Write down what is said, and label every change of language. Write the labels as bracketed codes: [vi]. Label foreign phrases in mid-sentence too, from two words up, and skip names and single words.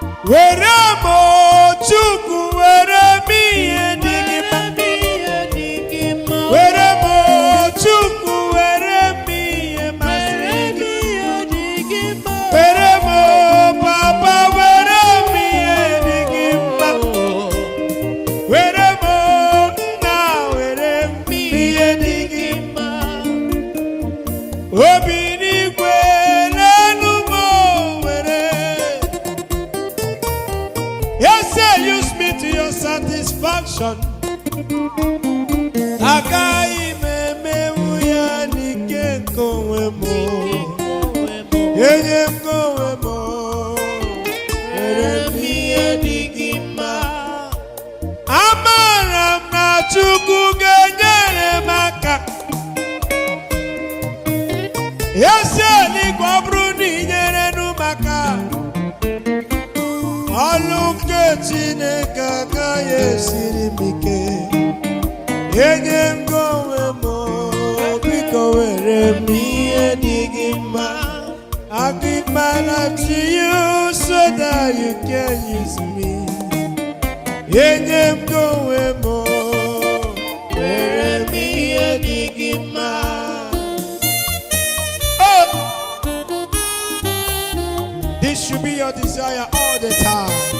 [ig] Were m, o Chukwu, were m ihe dị gị mma. Were m, o Chukwu, were m ihe masịrị gị. Were m, o Papa, were m ihe dị gị mma. Were m, o Nna, were m ihe dị gị mma. Obi n'igwe, lenu m, o, were. [en] Yes, say, "Use me to your satisfaction." [ig] Agaghị m emewu ya n'ike nke onwe m. Enye m nke onwe m. Mere m ihe dị gị mma. Amaara m na Chukwu ga-enyere m aka. Ezi eluigwe, ọ bụrụ na ị nyere nụ m aka, ọlụ nke Chineke agaghị esiri m ike. Enye m gị onwe m, o, biko were m ihe dị gị mma. [en] I give my life to you so that you can use me. [ig] Enye m go we mo, were mi ye di gi ma. Oh! [en] This should be your desire all the time.